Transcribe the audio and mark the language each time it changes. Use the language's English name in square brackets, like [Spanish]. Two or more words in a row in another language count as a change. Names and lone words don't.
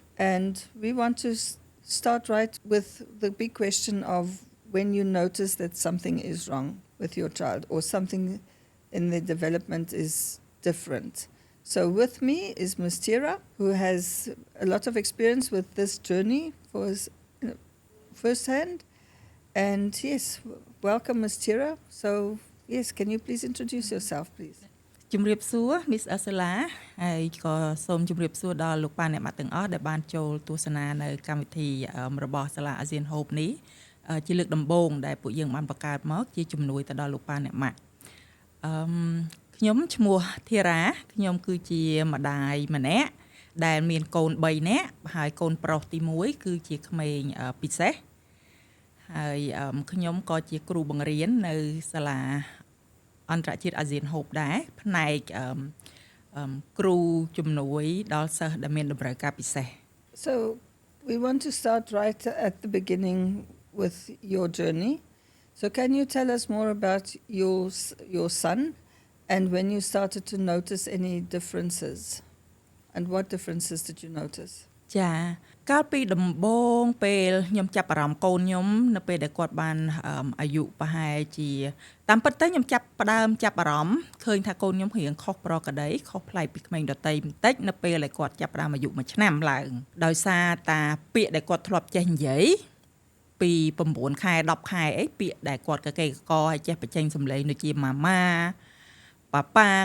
[English] And we want to start right with the big question of when you notice that something is wrong with your child or something in their development is different. So with me is Ms. Tira, who has a lot of experience with this journey firsthand. And yes, welcome, Ms. Tira. So, yes, can you please introduce yourself, please? [Khmer] ជំរាបសួរ Miss Ursula ហើយក៏សូមជម្រាបសួរដល់លោកប៉ាអ្នកម៉ាក់ទាំងអស់ដែលបានចូលទស្សនានៅកម្ម វិធីរបស់សាលា ASEAN Hope នេះជាលើកដំបូងដែលពួកយើងបានបង្កើតមកជាជំនួយទៅដល់លោកប៉ាអ្នកម៉ាក់ខ្ញុំឈ្មោះ Thira ខ្ញុំគឺជាម្ដាយម្នាក់ដែលមានកូន3នាក់ហើយកូនប្រុសទី1គឺជាក្មេងពិសេសហើយខ្ញុំក៏ជាគ្រូបង្រៀននៅសាលាអន្តរជាតិ ASEAN Hope ដែរផ្នែកគ្រូជំនួយដល់សិស្សដែលមានតម្រូវការពិសេស [English] So we want to start right at the beginning with your journey. So can you tell us more about your son and when you started to notice any differences? And what differences did you notice? [Khmer] ចាកាលពីដំបូងពេលខ្ញុំចាប់អារម្មណ៍កូនខ្ញុំនៅពេលដែលគាត់បានអាយុប្រហែលជាតាមពិតទៅខ្ញុំផ្ដើមចាប់អារម្មណ៍ឃើញថាកូនខ្ញុំរៀងខុសប្រក្រតីខុសប្លែកពីក្មេងដទៃបន្តិចនៅពេលដែលគាត់ ចាប់ផ្ដើមអាយុ1ឆ្នាំឡើងដោយសារតាពាក្យដែលគាត់ធ្លាប់ចេះនិយាយពី9ខែ10ខែអីពាក្យដែលគាត់កកេកកឲ្យចេះបញ្ចេញសម្លេងដូចជាម៉ាម៉ាប៉ាប៉ា